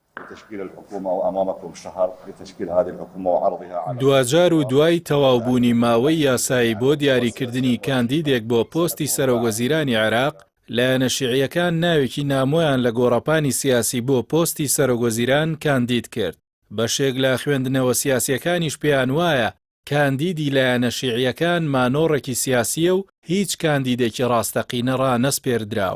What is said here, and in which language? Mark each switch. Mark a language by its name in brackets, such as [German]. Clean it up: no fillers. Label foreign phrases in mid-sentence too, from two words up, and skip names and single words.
[Arabic] لتشكيل الحكومة وأمامكم شهر لتشكيل هذه الحكومة وعرضها على [Central Kurdish] دوجار و دوای تەواوبوونی ماوەی یاسایی بۆ دیاریکردنی کاندیدێک بۆ پۆستی سەرۆکوەزیرانی عێراق لایەنە شیعیەکان ناوێکی نامۆیان لە گۆڕەپانی سیاسی بۆ پۆستی سەرۆکوەزیران کاندید کرد. بەشێک لە خوێندنەوە سیاسیەکانیش پێیان وایە کاندیدی لایەنە شیعیەکان مانۆڕێکی سیاسیە و هیچ کاندیدێکی ڕاستەقینە ڕانەسپێردراوە.